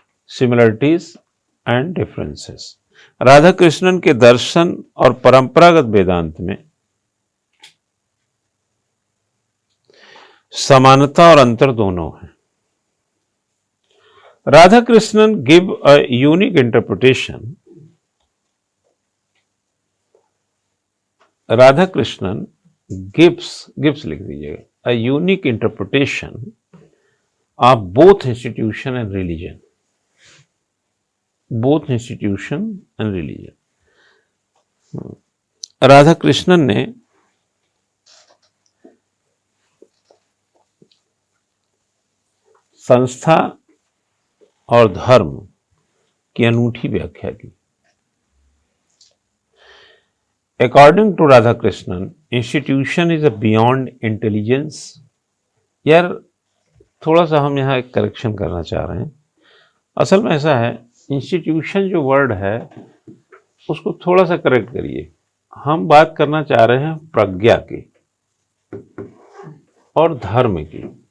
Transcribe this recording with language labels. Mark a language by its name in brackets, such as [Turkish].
[English] Similarities and differences. [Hindi] Radha Krishnan के दर्शन और परंपरागत वेदांत में समानता और अंतर दोनों है। [English] Radha Krishnan give a unique interpretation. Radha Krishnan gives [Hindi] लिख दीजिएगा, [English] a unique interpretation of both institution and religion. Both institution and religion. [Hindi] Radha Krishnan ने संस्था और धर्म की अनूठी व्याख्या की। [English] According to Radha Krishnan, institution is a beyond intelligence. [Hindi] यार थोड़ा सा हम यहाँ एक करेक्शन करना चाह रहे हैं। असल में ऐसा है, इंस्टीट्यूशन जो वर्ड है उसको थोड़ा सा करेक्ट करिए। हम बात करना चाह रहे हैं प्रज्ञा की और धर्म की।